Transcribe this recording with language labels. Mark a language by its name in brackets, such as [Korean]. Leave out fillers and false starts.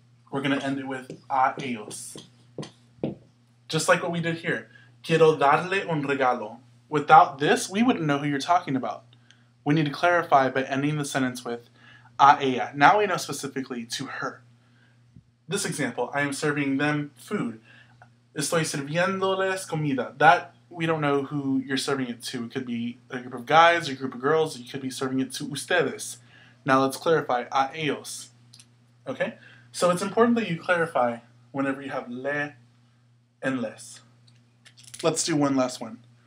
[English] We're going to end it with [Spanish] a ellos. [English] Just like what we did here. [Spanish] Quiero darle un regalo. [English] Without this, we wouldn't know who you're talking about. We need to clarify by ending the sentence with [Spanish] a ella. [English] Now we know specifically to her. This example, I am serving them food. [Spanish] Estoy sirviéndoles comida. [English] That, we don't know who you're serving it to. It could be a group of guys or a group of girls. You could be serving it to ustedes. Now let's clarify, [Spanish] a ellos. [English] Okay? So it's important that you clarify whenever you have le and les. Let's do one last one.